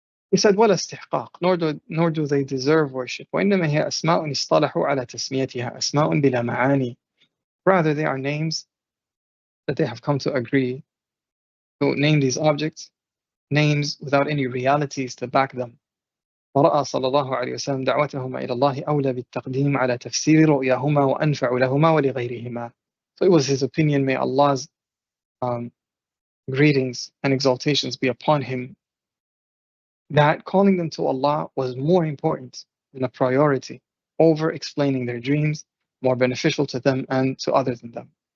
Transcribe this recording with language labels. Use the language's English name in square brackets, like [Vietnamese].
[English] He said, [Arabic] وَلَا اسْتِحْقَاقٍ, [English] nor do they deserve worship. [Arabic] وَإِنَّمَا هِيَ أَسْمَاءٌ اصْطَلَحُوا عَلَى تَسْمِيَتِهَا أَسْمَاءٌ بِلَا مَعَانِي. [English] Rather, they are names that they have come to agree to name these objects, names without any realities to back them. [Arabic] ورأى صلى الله عليه وسلم دعوتهما إلى الله أولى بالتقديم على تفسير رؤياهما وأنفع لهما ولغيرهما. [English] So it was his opinion, may Allah's greetings and exaltations be upon him, that calling them to Allah was more important and a priority over explaining their dreams, more beneficial to them and to others than them.